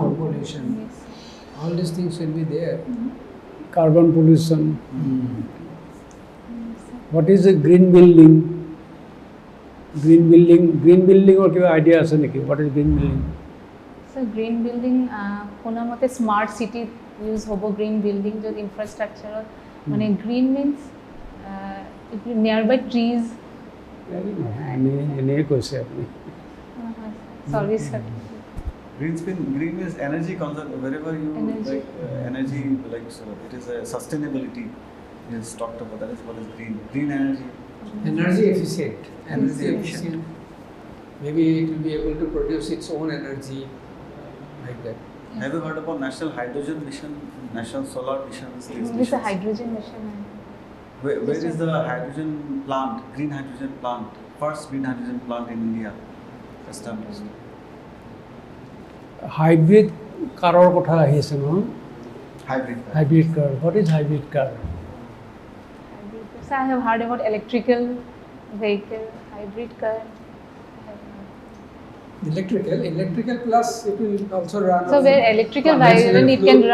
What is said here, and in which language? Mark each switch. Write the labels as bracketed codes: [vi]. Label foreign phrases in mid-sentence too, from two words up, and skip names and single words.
[en] pollution. pollution. Yes. All these things will be there. Carbon pollution. Yes, sir. What is a green building? Green building or [as] কিবা idea আছে নেকি? [en] What is green building? So green building, [as] শুনা মতে [en] smart city use হ'ব green building য'ত infrastructure মানে green means nearby trees. [as] এনে কৈছে আপুনি। [en] Sorry, sir. Green is energy conservation. Wherever you Energy. like energy, like so it is a sustainability is talked about. That is what is green. Green energy. Energy efficient. Energy Yes. efficient. Maybe it will be able to produce its own energy like that. Have you heard about National Hydrogen Mission, National Solar Missions? These It's a missions? hydrogen mission. Where is the hydrogen plant, green hydrogen plant, first green hydrogen plant in India established? Hybrid car [as] কথা আহি আছে নহয়? [en] Hybrid. Hybrid car. What is hybrid car? So I have heard about electrical vehicle, hybrid car. Electrical plus it will also run. So on where electrical conventional vehicle, it can